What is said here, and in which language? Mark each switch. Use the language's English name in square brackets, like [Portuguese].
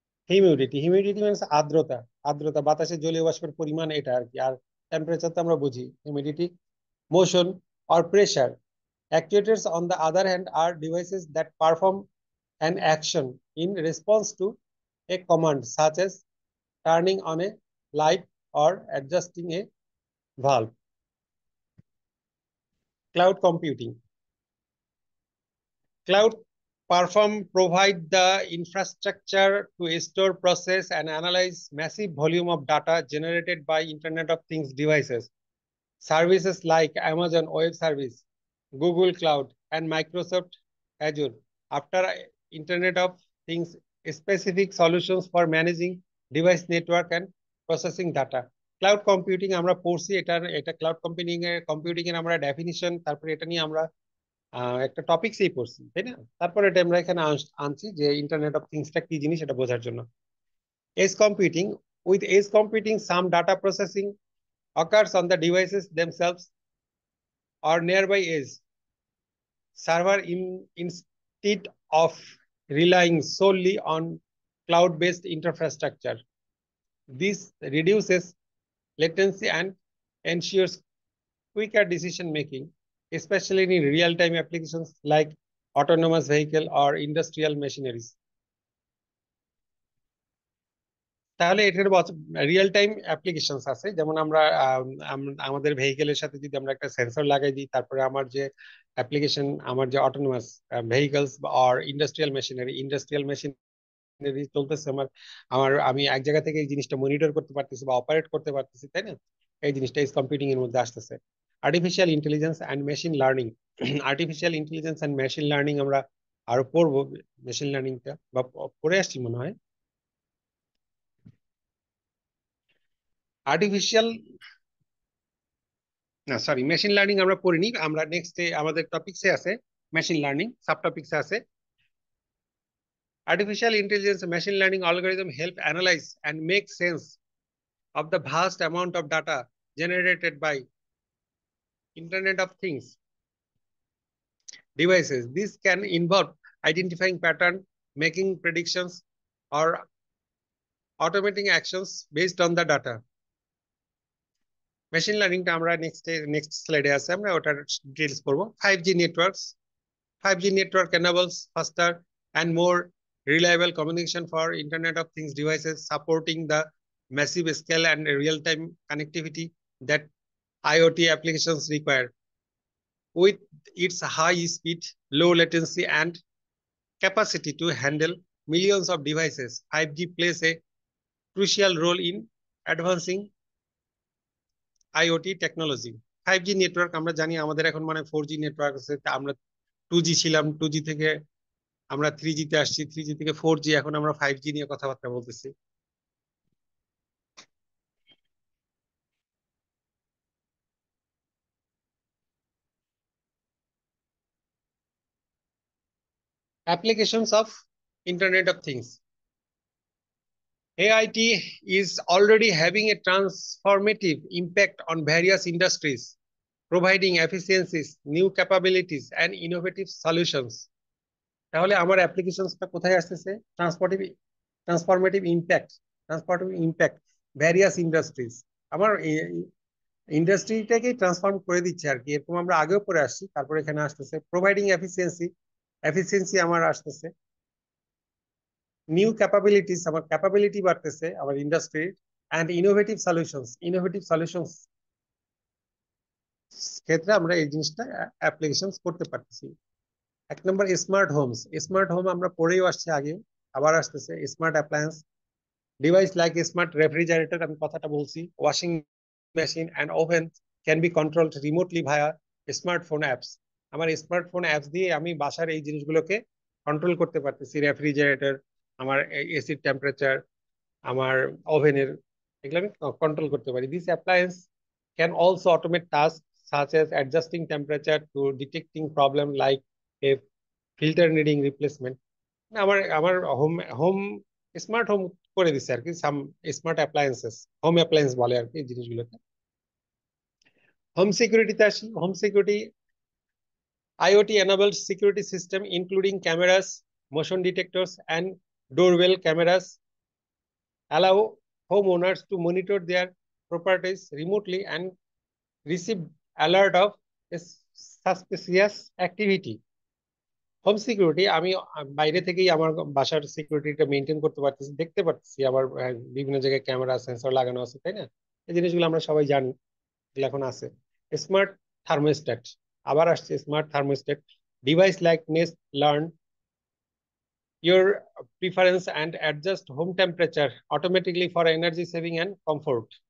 [Bangla] Humidity means আর্দ্রতা, আর্দ্রতা, বাতাসে জলীয় বাষ্পের পরিমাণ, এটা আর কি। আর টেম্পারেচার তো আমরা বুঝি, humidity. [English] Motion or pressure. Actuators, on the other hand, are devices that perform an action in response to a command, such as turning on a light or adjusting a valve. Cloud computing. Cloud provide the infrastructure to store, process, and analyze massive volume of data generated by Internet of Things devices. Services like Amazon Web Service, Google Cloud, and Microsoft Azure after Internet of Things specific solutions for managing device network and processing data. [Bangla] Cloud computing আমরা পড়ছি, এটা cloud computing এর আমরা definition, তারপরে এটা নিয়ে আমরা একটা টপিকসই পড়ছি, তাই না? তারপরে এটা আমরা এখানে আনছি যে ইন্টারনেট অফ থিংসটা কি জিনিস এটা বোঝার জন্য। [English] Edge computing. With edge computing, some data processing occurs on the devices themselves or nearby edge server instead of relying solely on cloud-based infrastructure. This reduces latency and ensures quicker decision making, especially in real-time applications like autonomous vehicle or industrial machineries. [Bangla] তাহলে এটার real time applications আছে, যেমন আমরা আমাদের ভেহিকেলের সাথে যদি আমরা একটা সেন্সর লাগাই দিই, তারপরে আমার যে অ্যাপ্লিকেশন, আমার যে autonomous vehicles are industrial machinery চলতেছে, আমি এক জায়গা থেকে এই জিনিসটা মনিটর করতে পারতেছি বা অপারেট করতে পারতেছি, তাই না? এই জিনিসটা ইজ কম্পিউটিং এর মধ্যে আসতেছে। [English] Artificial intelligence and machine learning. [Bangla] Artificial intelligence and machine learning আমরা আরো পড়বো, মেশিন লার্নিংটা বা পড়ে আসছি মনে হয়। আর্টিফিশিয়াল না সরি, মেশিন লার্নিং আমরা পড়িনি, আমরা নেক্সট আমাদের টপিকসে আছে মেশিন লার্নিং, সাব টপিকসে আছে। [English] Artificial intelligence and machine learning algorithm help analyze and make sense of the vast amount of data generated by Internet of Things devices. This can involve identifying pattern, making predictions, or automating actions based on the data. [Bangla] Machine learning টা আমরা next slide আছে, আমরা ওটার details পড়ব। [English] 5G networks. 5G network enables faster and more reliable communication for Internet of Things devices, supporting the massive scale and real-time connectivity that IoT applications require. With its high speed, low latency, and capacity to handle millions of devices, 5G plays a crucial role in advancing IoT technology. [Bangla] 5G network আমরা জানি, আমাদের এখন মানে 4G network আছে। আমরা 2G ছিলাম, 2G থেকে আমরা 3G তে আসছি, 3G থেকে 4G, এখন আমরা 5G নিয়ে কথাবার্তা বলতেছি। [English] Applications of Internet of Things. AIT is already having a transformative impact on various industries, providing efficiencies, new capabilities, and innovative solutions. [Bangla] তাহলে আমার অ্যাপ্লিকেশনসটা কোথায় আসতেছে? [English] Transformative transformative impact, transformative impact various industries. [Bangla] আমার ইন্ডাস্ট্রিটাকেই ট্রান্সফর্ম করে দিচ্ছে আর কি। এরকম আমরা আগেও পড়ে আসছি, তারপরে এখানে আসতেছে প্রোভাইডিং এফিসিয়েন্সি, এফিসিয়েন্সি আমার আসতেছে। নিউ ক্যাপাবিলিটিস, আমার ক্যাপাবিলিটি বাড়তেছে আমার ইন্ডাস্ট্রির। অ্যান্ড ইনোভেটিভ সলিউশনস ক্ষেত্রে আমরা এই জিনিসটা অ্যাপ্লিকেশন করতে পারতেছি। এক নম্বর [English] Smart homes. Smart home [Bangla] আমরা পড়েও আসছি আগে, আবার আসতেছে [English] smart appliance device like smart refrigerator, [Bangla] আমি কথাটা বলছি, [English] Washing machine and oven can be controlled remotely via smartphone apps. [Bangla] আমার স্মার্টফোন অ্যাপস দিয়ে আমি বাসার এই জিনিসগুলোকে কন্ট্রোল করতে পারতেছি। রেফ্রিজারেটর, আমার এসির টেম্পারেচার, আমার ওভেনের, এগুলো আমি কন্ট্রোল করতে পারি। [English] This appliance can also automate task such as adjusting temperature to detecting problem like a filter needing replacement. [Bangla] আমার আমার হোম হোম স্মার্ট হোম করে দিচ্ছে আর কি। সাম স্মার্ট অ্যাপ্লায়েন্সেস, হোম অ্যাপ্লায়েন্স বলে আর কি এই জিনিসগুলোকে। হোম সিকিউরিটিতে আসি। [English] Home security IoT enabled security system including cameras, motion detectors, and doorbell cameras allow homeowners to monitor their properties remotely and receive alert of suspicious activity. [Bangla] Home security আমি বাইরে থেকেই আমার বাসার সিকিউরিটিটা মেনটেন করতে পারতেছি, দেখতে পারতেছি আমার বিভিন্ন জায়গায় ক্যামেরা সেন্সর লাগানো আছে, তাই না? এই জিনিসগুলো আমরা সবাই জানি, এগুলো এখন আছে। [English] smart thermostat, [Bangla] আবার আসছে [English] Smart thermostat device like Nest learn your preference and adjust home temperature automatically for energy saving and comfort.